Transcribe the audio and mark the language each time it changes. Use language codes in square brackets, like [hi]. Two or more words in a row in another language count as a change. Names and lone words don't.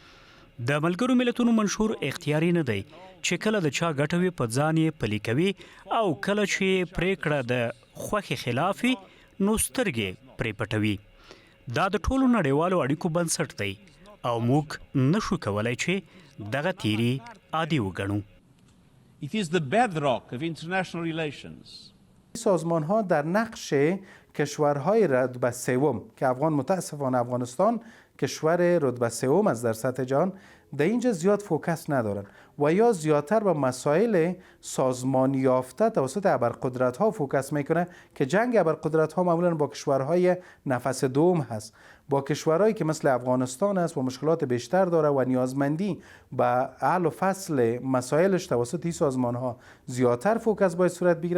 [ps] د ملګرو ملتونو منشور اختیاري نه دی چې کله د چا ګټه وي په ځان یې پلي کوي او کله چې پریکړه د خوښې خلاف وي نو سترګې پرې پټوي. دا د ټولو نړیوالو اړیکو بنسټ دی او موږ نشو کولی چې دغه تیری عادي وګڼو. [en] It is the bedrock of international relations. [fa] سازمان ها در نقش کشورهای رتبه سوم که متاسفانه افغانستان کشور رتبه سوم از در سطح جهان در اینجا زیاد فوکس ندارن و یا زیادتر به مسائل سازمان یافته توسط ابرقدرت ها فوکس میکنه که جنگ ابرقدرت ها معمولا با کشورهای نفس دوم هست، با کشورهایی که مثل افغانستان است و مشکلات بیشتر داره و نیازمندی به حل و فصل مسائلش توسط این سازمان ها زیادتر فوکس باید صورت بگیره.